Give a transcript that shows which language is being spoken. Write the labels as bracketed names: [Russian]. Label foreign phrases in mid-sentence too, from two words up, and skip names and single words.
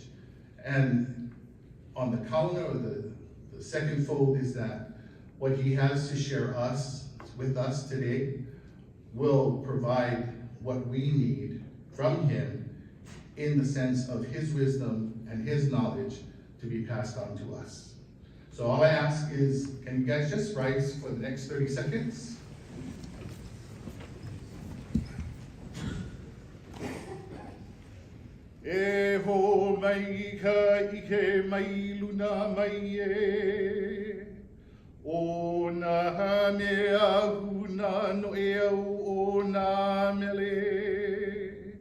[English] And on the counter, or the second fold is that what he has to share with us today will provide what we need from him in the sense of his wisdom and his knowledge to be passed on to us. So all I ask is, can you guys just rise for the next 30 seconds? [Hawaiian] E ho mai ka ike mai luna mai e. O na mea huna no e au o na mele.